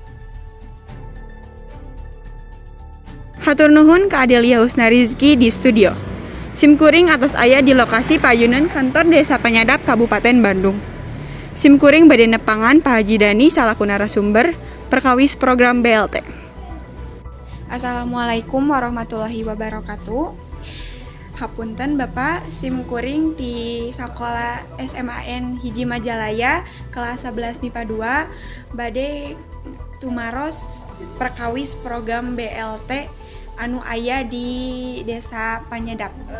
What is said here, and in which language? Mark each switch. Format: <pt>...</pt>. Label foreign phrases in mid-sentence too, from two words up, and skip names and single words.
<su>Hatur nuhun ka Adelia Husna Rizky di studio. Simkuring atos aya di lokasi payunan kantor Desa Panyadap Kabupaten Bandung. Simkuring bade nepangan Pak Haji Dani salaku narasumber perkawis program BLT.</su> <ar>السلام عليكم ورحمة الله وبركاته.</ar> <su>Hapunten Bapak, simkuring di Sakola SMAN Hiji Majalaya kelas 11 MIPA 2 bade tumaros perkawis program BLT anu aya di Desa Panyadap.</su>